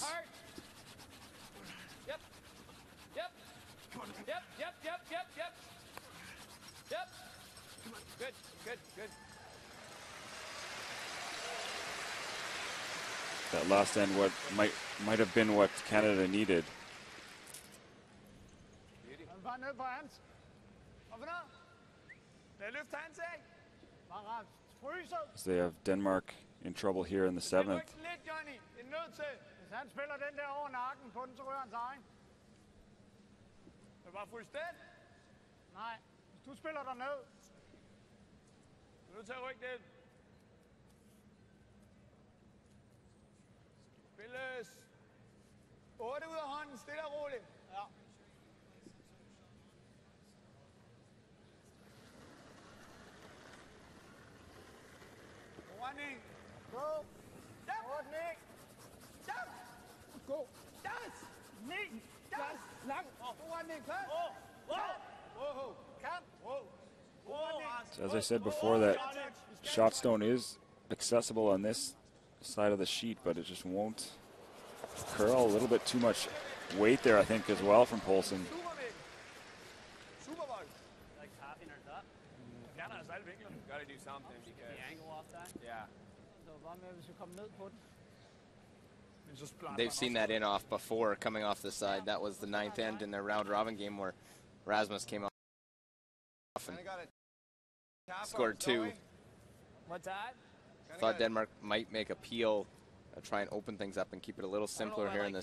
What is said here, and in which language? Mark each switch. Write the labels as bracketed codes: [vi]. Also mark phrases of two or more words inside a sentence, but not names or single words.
[en] Hard. Yep. Yep. Yep. Yep. Yep. Yep. Yep. Yep. Good. Good. Good. That last end, what might have been what Canada needed. [da] Bare ned på hans. Op og ned. Lad løft hans af. Bare fryser. [en] As they have Denmark in trouble here in the [da] Ryk [en] 7th. [da] lidt, Johnny. Det er nødt til. Hvis han spiller den der over nakken på den, så rører hans egen. Det er bare fuldstændig. Nej, hvis du spiller der ned. Du er nødt til at rykke lidt. Spilles. 8 ud af hånden, stille og roligt. Ja. [en] Running. [da] Gå. [en] Yep. 8, 9. Yep. [da] Gå. [en] Yes. 9. Yes. [da] Lang. [en] Running. Klar. Whoa. [da] Kan. [en] So as I said before, that shot stone is accessible on this side of the sheet, but it just won't curl. A little bit too much weight there, I think, as well from Poulsen. [da] Superbold. [en] Like tapping or that. [da] Fjerner altså alle vinkler. [en] Got to do something because. The angle off that. Yeah. [da] Så bare med, hvis vi kommer ned på den. Men så splatter [en] They've [da] han [en] seen [da] også. [en] that in off before coming off the side. That was the 9th end in their round robin game where Rasmus came off and Kinda got it. Tap scored outs, don't 2. we? What's that? Kinda Thought got it. Denmark might make a peel, try and open things up and keep it a little simpler what I here in the